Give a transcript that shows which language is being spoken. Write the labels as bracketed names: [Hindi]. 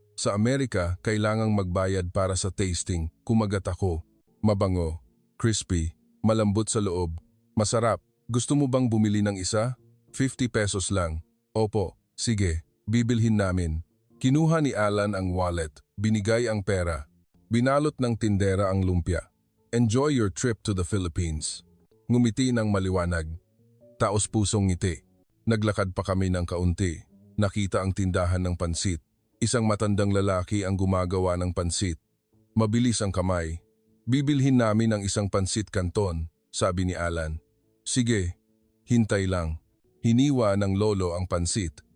[Filipino] Sa Amerika, kailangang magbayad para sa tasting. Kumagat ako. Mabango. Crispy. Malambot sa loob. Masarap. Gusto mo bang bumili ng isa? 50 pesos lang. Opo. Sige. Bibilhin namin. Kinuha ni Alan ang wallet. Binigay ang pera. Binalot ng tindera ang lumpia. [English] Enjoy your trip to the Philippines. [Filipino] Ngumiti ng maliwanag. Taos pusong ngiti. Naglakad pa kami ng kaunti. Nakita ang tindahan ng pansit. Isang matandang lalaki ang gumagawa ng pansit. Mabilis ang kamay. Bibilhin namin ang isang pansit canton, sabi ni Alan. Sige, hintay lang. Hiniwa ng lolo ang pansit.